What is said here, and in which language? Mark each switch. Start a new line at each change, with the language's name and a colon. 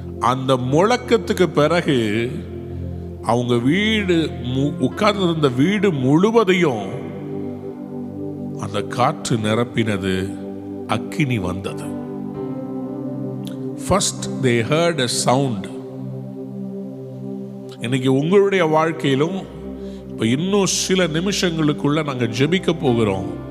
Tamil: அந்த முழக்கத்துக்கு பிறகு அவங்க வீடு உட்கார்ந்திருந்த வீடு முழுவதையும் அந்த காற்று நிரப்பினது. அக்கினி வந்தது.
English: First they heard a sound.
Tamil: இன்னைக்கு உங்களுடைய வாழ்க்கையிலும் இப்ப இன்னும் சில நிமிஷங்களுக்குள்ள நாங்க ஜெபிக்க போகிறோம்.